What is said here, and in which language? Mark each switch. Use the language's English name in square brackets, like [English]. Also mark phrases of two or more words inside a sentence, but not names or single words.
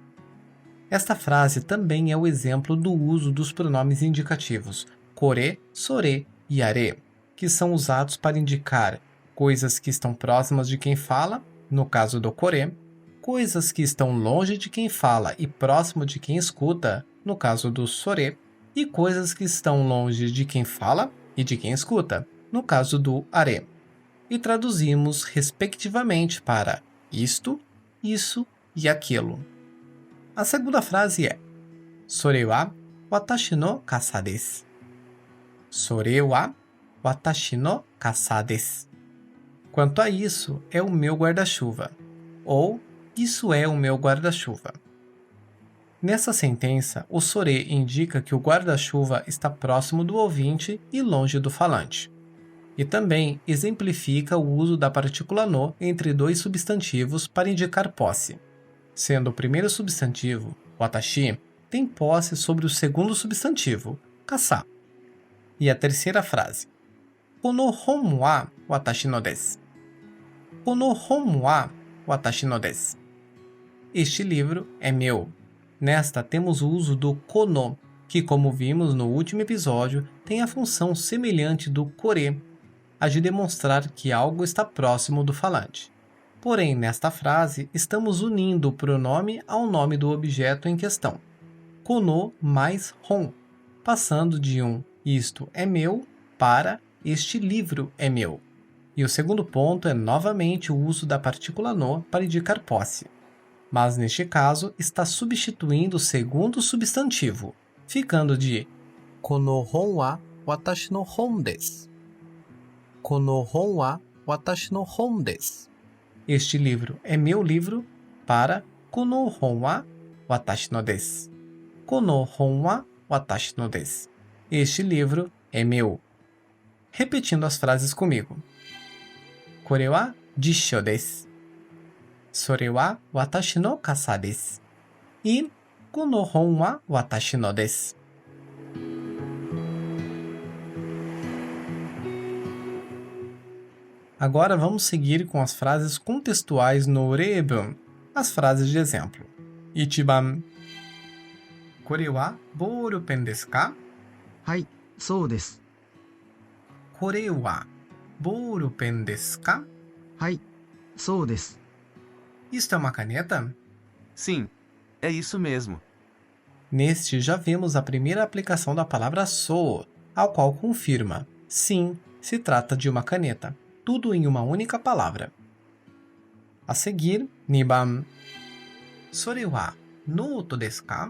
[Portuguese] Esta frase também é o exemplo do uso dos pronomes indicativos kore, sore e are, que são usados para indicar coisas que estão próximas de quem fala, no caso do kore, coisas que estão longe de quem fala e próximo de quem escuta, no caso do sore, e coisas que estão longe de quem fala e de quem escuta, no caso do are. E traduzimos respectivamente para isto, isso e aquilo. A segunda frase é [Japanese] それは私の傘です. それは私の傘です. [Portuguese] Quanto a isso, é o meu guarda-chuva, ou isso é o meu guarda-chuva. Nessa sentença, o sore indica que o guarda-chuva está próximo do ouvinte e longe do falante. E também exemplifica o uso da partícula no entre dois substantivos para indicar posse, sendo o primeiro substantivo, watashi, tem posse sobre o segundo substantivo, kasa. E a terceira frase, [Japanese] この本は私のです. この本は私のです. [Portuguese] Este livro é meu. Nesta temos o uso do kono, que como vimos no último episódio, tem a função semelhante do kore, a de demonstrar que algo está próximo do falante. Porém, nesta frase, estamos unindo o pronome ao nome do objeto em questão. Kono mais hon, passando de um isto é meu para este livro é meu. E o segundo ponto é novamente o uso da partícula no para indicar posse. Mas neste caso está substituindo o segundo substantivo, ficando de [Japanese] この本は私の本です. この本は私の本です. [Portuguese] Este livro é meu livro para [Japanese] この本は私のです. この本は私のです. [Portuguese] Este livro é meu. Repetindo as frases comigo. [Japanese] これは辞書です. それは私の傘です. E この本は私のです. [Portuguese] Agora vamos seguir com as frases contextuais no reibun, as frases de exemplo. [Japanese] Ichiban. これはボールペンですか? はい、そうです。これはボールペンですか? はい、そうです。 [Portuguese] Isto é uma caneta? Sim, é isso mesmo. Neste já vemos a primeira aplicação da palavra sou, ao qual confirma, sim, se trata de uma caneta, tudo em uma única palavra. A seguir, [Japanese] niban. それはノートですか?